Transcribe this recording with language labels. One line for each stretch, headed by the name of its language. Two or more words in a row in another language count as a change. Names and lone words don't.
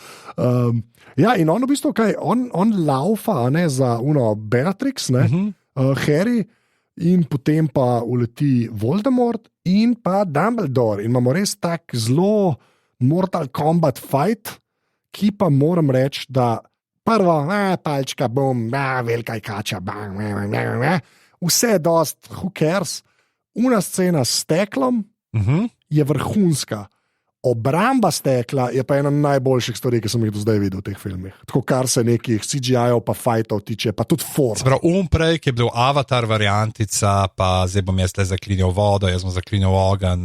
Slovenian: Ja, in on v bistvu, on laufa za Bellatrix, Harry, in potem pa uleti Voldemort in pa Dumbledore. In imamo res tak zelo Mortal Kombat fight, ki pa moram reči, da prvo, palčka, bom, velika kača, bang, vse je dost,
English: who cares.
Slovenian: Una scena s steklom je vrhunska. Obramba stekla je pa ena najboljših stvari, ki sem jih do zdaj videl v teh filmih. Tako kar se nekih CGI-ov pa fightov tiče, pa tudi form. Prej, ki je bil Avatar variantica, pa zdaj bom jaz le zaklinjal vodo, jaz bom zaklinjal ogenj.